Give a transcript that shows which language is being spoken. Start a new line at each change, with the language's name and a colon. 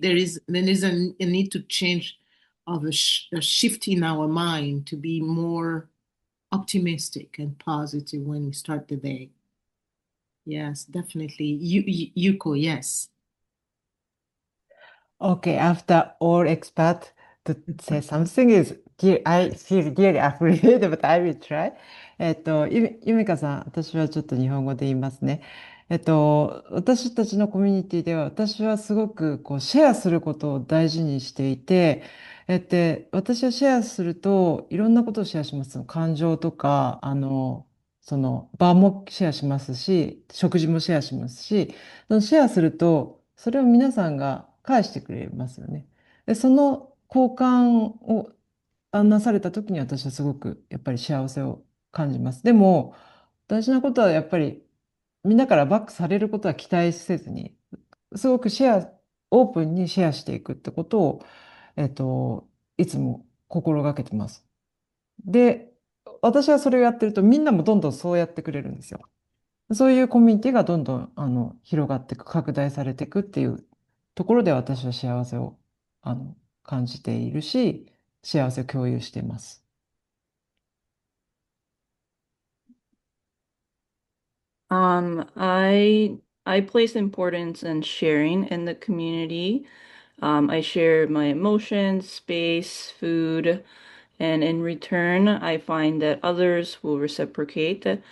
English: There is a need to change of a shift in our mind to be more optimistic and positive when we start the day. Yes, definitely. Yuko, yes. Okay, after all expert to say something is, I feel really afraid, but I will try.
Japanese: ゆめかさん、私はちょっと日本語で言いますね。私たちのコミュニティでは、私はすごくこうシェアすることを大事にしていて、私はシェアすると、いろんなことをシェアします。感情とか、その場もシェアしますし、食事もシェアしますし、そのシェアすると、それを皆さんが返してくれますよね。で、その交換をなされた時に私はすごくやっぱり幸せを感じます。でも、大事なことはやっぱりみんなからバックされることは期待せずに、すごくオープンにシェアしていくってことを、いつも心がけてます。で、私はそれをやってるとみんなもどんどんそうやってくれるんですよ。そういうコミュニティがどんどん広がっていく、拡大されていくっていうところで私は幸せを感じているし、幸せを共有しています。
English: I place importance in sharing in the community. I share my emotions, space, food, and in return, I find that others will reciprocate.